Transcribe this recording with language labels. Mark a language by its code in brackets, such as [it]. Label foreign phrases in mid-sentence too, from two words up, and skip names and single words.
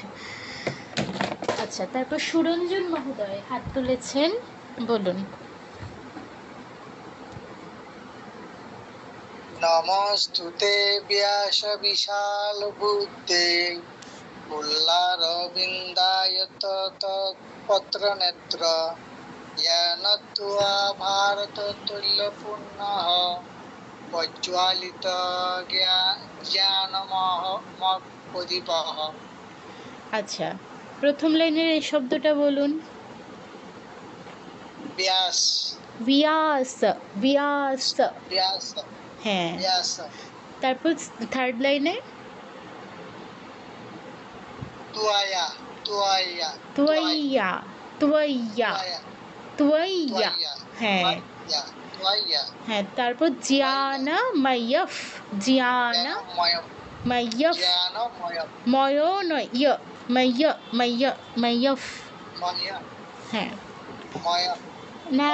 [bn] আচ্ছা, তারপর সুরঞ্জন মহোদয় হাত তুলেছেন, বলুন। [sa] নমস্তুতে ব্যাস বিশাল বুদ্ধে ফুল্লারবিন্দায়তপত্র নেত্র येन त्वया भारततैलपूर्णः प्रज्वालित ज्ञानमयः प्रदीपः। [bn] আচ্ছা, প্রথম লাইনের এই শব্দটা বলুন। ব্যাস। ব্যাস, ব্যাস। ব্যাস, হ্যাঁ। ব্যাস। তারপর [en] third line [sa] त्वया त्वया त्वय्या त्वय्या त्वय्या। [bn] হ্যাঁ হ্যাঁ, তারপর জ্ঞানময়ঃ জ্ঞানময়ঃ ময় নয়, ইয় ময় ময় ময়ঃ। হ্যাঁ, না